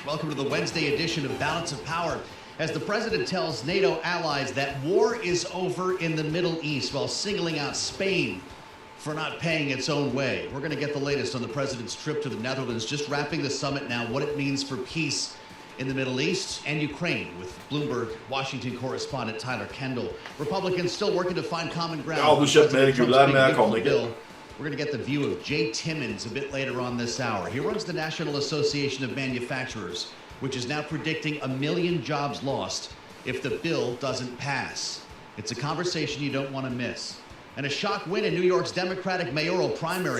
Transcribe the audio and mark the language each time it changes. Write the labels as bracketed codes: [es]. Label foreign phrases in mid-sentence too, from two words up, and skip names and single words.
[en] Welcome to the Wednesday edition of Balance of Power. As the president tells NATO allies that war is over in the Middle East while singling out Spain for not paying its own way. We're going to get the latest on the president's trip to the Netherlands, just wrapping the summit now, what it means for peace in the Middle East and Ukraine, with Bloomberg Washington correspondent Tyler Kendall. Republicans still working to find common ground. [no] Ja, du kjøpte mer guller, men jeg kan det ikke. [en] We're going to get the view of Jay Timmons a bit later on this hour. He runs the National Association of Manufacturers, which is now predicting 1 million jobs lost if the bill doesn't pass. It's a conversation you don't want to miss. And a shock win in New York's Democratic mayoral primary.